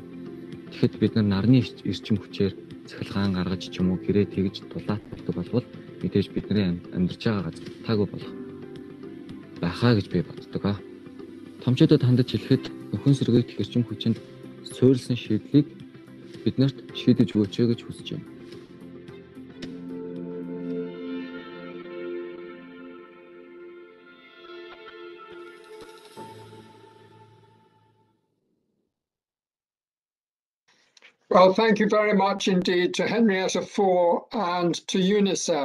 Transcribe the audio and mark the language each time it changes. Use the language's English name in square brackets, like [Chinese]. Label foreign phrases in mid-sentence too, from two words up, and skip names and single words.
[Mongolian] Тэгэхэд бид нар нарны эрчим хүчээр цахилгаан гаргаж ч юм уу гэрээ тэгж дулаацуулдаг болвол мэдээж бидний амьдарч байгаа газар таагүй болох байхаа гэж би боддог. Томчуудад хандаж хэлэхэд нөхөн сэргээх эрчим хүчинд суурилсан шийдлийг биднэрт шийдэж өгөөч гэж хүсэж байна. [English] Well, thank you very much indeed to Henrietta, Fore and to Unicef.